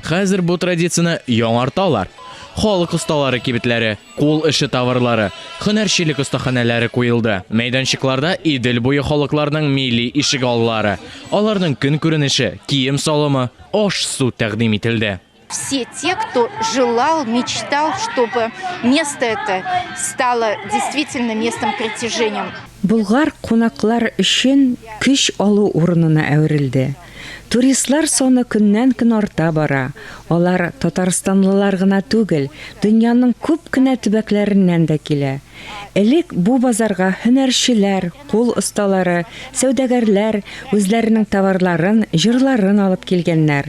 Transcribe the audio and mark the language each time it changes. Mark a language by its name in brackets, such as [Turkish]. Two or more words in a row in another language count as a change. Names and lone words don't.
[Tatar] Хәзер бу традицияне яңарталар. Халык осталары кибетләре, кул эше товарлары, һөнәрчелек остаханәләре куелды. Мәйданчыкларда Идел буе халыкларның милли ишегаллары, аларның көн күренеше, кием салымы, аш-су тәкъдим ителде. [Russian] Все те, кто желал, мечтал, чтобы место это стало действительно местом притяжения. [Tatar] Болгар кунаклар өчен көч алу урынына әверелде. Туристлар соны көннән-көн арта бара. Алар Татарстанлылар гына түгел, дөньяның күп кенә төбәкләреннән дә килә. Элек бу базарга һөнәрчеләр, кул осталары, сәүдәгәрләр үзләренең товарларын, җырларын алып килгәннәр.